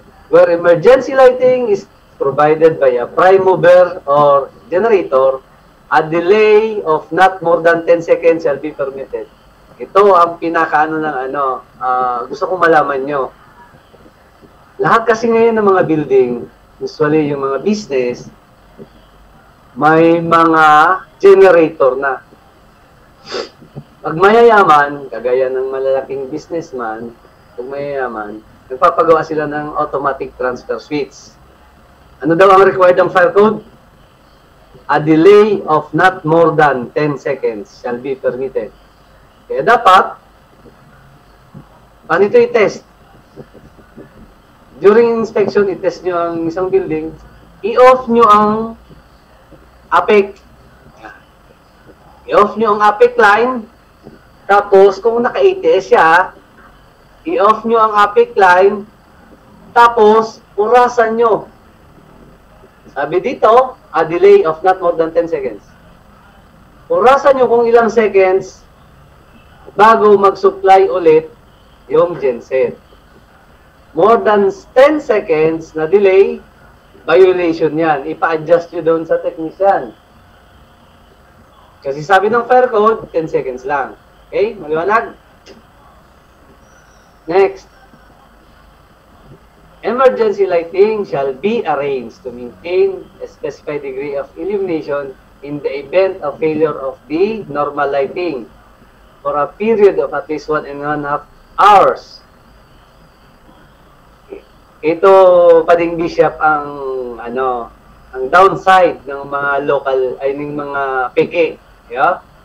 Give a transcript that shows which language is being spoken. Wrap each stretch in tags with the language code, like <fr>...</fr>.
<en>Where emergency lighting is provided by a prime mover or generator, a delay of not more than 10 seconds shall be permitted.</en> <tl>Ito ang pinakaano ng gusto kong malaman nyo. Lahat kasi ngayon ng mga building, usually yung mga business, may mga generator na. Pag mayayaman, kagaya ng malalaking businessman, pag mayayaman, nagpapagawa sila ng automatic transfer switch. Ano daw ang required ng fire code?</tl> <en>A delay of not more than 10 seconds shall be permitted.</en> <tl>Kaya dapat, paano ito i-test? During inspection, i-test nyo ang isang building, i-off nyo ang APEC. I-off nyo ang APEC line, tapos kung naka-ATS siya, i-off nyo ang APEC line, tapos orasan nyo. Sabi dito,</tl> <en>a delay of not more than 10 seconds.</en> <tl>Orasan nyo kung ilang seconds bago mag-supply ulit yung genset.</tl> <en>More than 10 seconds</en> <tl>na delay, violation yan. Ipa-adjust nyo doon sa technician. Kasi sabi ng fire code, 10 seconds lang. Okay? Maliwanag?</tl> <en>Next. Emergency lighting shall be arranged to maintain a specified degree of illumination in the event of failure of the normal lighting for a period of at least 1.5 hours.</en> <tl>Ito pading bishop ang ang downside ng mga local ay ng mga PK, yeah?</tl>